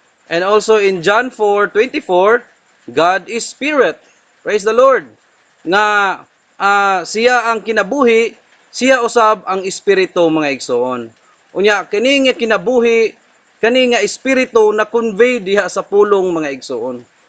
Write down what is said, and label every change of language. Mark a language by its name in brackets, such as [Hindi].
[English] And also in John 4:24, God is Spirit. Praise the Lord. [Cebuano] Nga siya ang kinabuhi, siya usab ang Espiritu, mga igsoon. Unya, kini nga kinabuhi, kani nga Espiritu na convey diha sa pulong, mga igsoon.